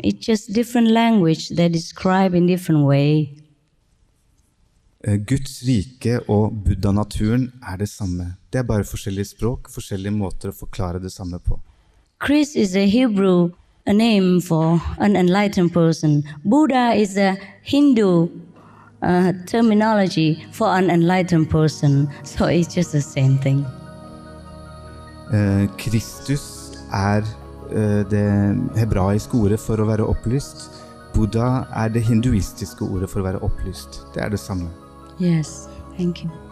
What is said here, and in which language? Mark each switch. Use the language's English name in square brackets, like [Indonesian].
[English] It's just different language they describe in different way. [Norwegian] Guds rike og Buddha-naturen er det samme. Det er bare forskjellige språk, forskjellige måter å forklare det samme på. [English] Chris is a Hebrew a name for an enlightened person. Buddha is a Hindu terminology for an enlightened person. So it's just the same thing. [Norwegian] Kristus er det hebraiske ordet for å være opplyst. Buddha er det hinduistiske ordet for å være opplyst. Det er det samme. [English] Yes, thank you.